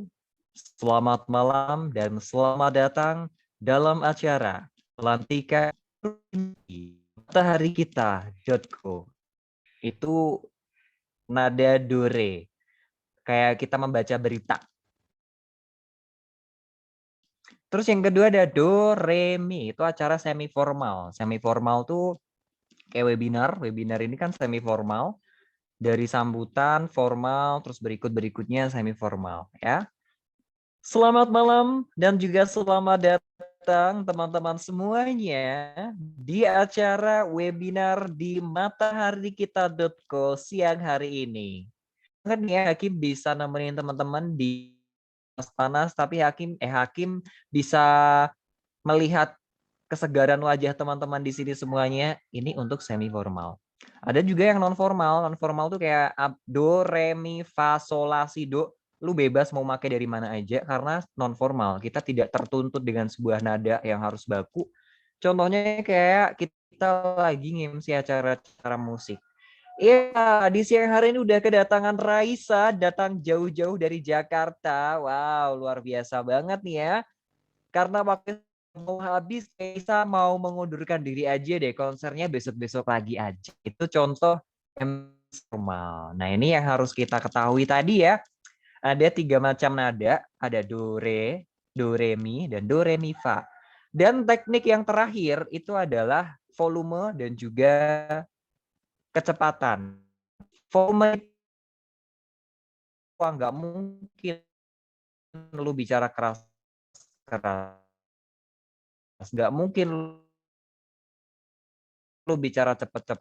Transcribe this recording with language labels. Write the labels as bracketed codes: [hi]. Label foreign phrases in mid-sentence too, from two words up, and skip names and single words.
[id] Selamat malam dan selamat datang dalam acara pelantikan matahari kita.co. Itu nada do re. Kayak kita membaca berita. Terus yang kedua ada do, re, mi. Itu acara semi formal. Semi formal tuh kayak webinar. Webinar ini kan semi formal. Dari sambutan, formal, terus berikutnya semi formal. Ya. Selamat malam dan juga selamat datang teman-teman semuanya di acara webinar di mataharikita.co siang hari ini. Kan ya Hakim bisa nemenin teman-teman di panas, tapi Hakim bisa melihat kesegaran wajah teman-teman di sini semuanya. Ini untuk semi formal. Ada juga yang non formal. Non formal tuh kayak do, re, mi, fa, sol, la, si, do. Lu bebas mau pakai dari mana aja karena non formal. Kita tidak tertuntut dengan sebuah nada yang harus baku. Contohnya kayak kita lagi nge-MC acara-acara musik. Iya, di siang hari ini udah kedatangan Raisa, datang jauh-jauh dari Jakarta. Wow, luar biasa banget nih ya. Karena waktu mau habis, Raisa mau mengundurkan diri aja deh, konsernya besok-besok lagi aja. Itu contoh yang formal. Nah, ini yang harus kita ketahui tadi ya. Ada 3 macam nada, ada do, re, mi, dan do, re, mi, fa. Dan teknik yang terakhir itu adalah volume dan juga kecepatan. Volume nggak mungkin lu bicara keras, nggak mungkin lu bicara cepet-cepet.